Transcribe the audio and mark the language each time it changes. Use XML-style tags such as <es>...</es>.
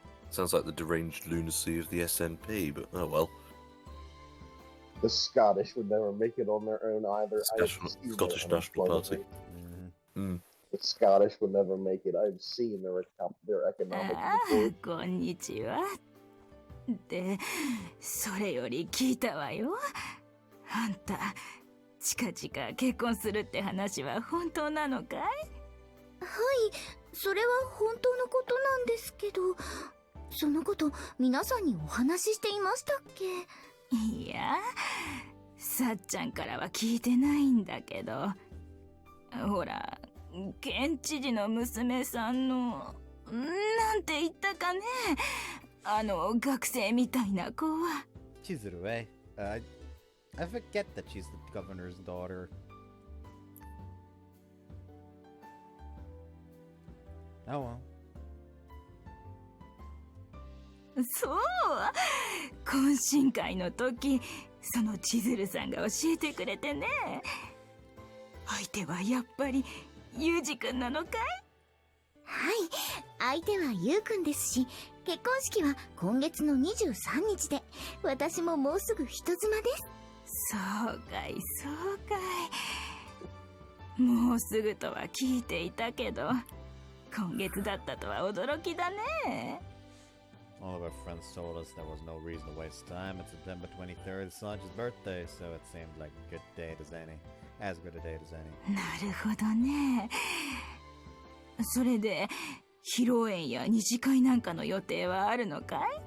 <en>Sounds like the deranged lunacy of the SNP, but oh well. The Scottish would never make it on their own either. Scottish National Party. The Scottish would never make it. I've seen their economic report.</en> <ja>こんにちは。で、それより聞いたわよ。あんた、近々結婚するって話は本当なのかい？はい、それは本当のことなんですけど、そのこと皆さんにお話ししていましたっけ？いや、さっちゃんからは聞いてないんだけど、ほら、県知事の娘さんの、なんて言ったかね、学生みたいな子は。</ja> <en>Chizuru, eh? I forget that she's the governor's daughter. Oh well.</en> <ja>そう、懇親会の時、その千鶴さんが教えてくれてね。相手はやっぱりユージくんなのかい？はい、相手はユウくんですし、結婚式は今月の23日で、私ももうすぐ人妻です。そうかい、そうかい。もうすぐとは聞いていたけど、今月だったとは驚きだね。</ja> <en>All of our friends told us there was no reason to waste time. It's September 23rd, Sachi's birthday, so it seemed like a good date as any. As good a date as any.</en> <ja>なるほどね。それで、披露宴や二次会なんかの予定はあるのかい？</ja>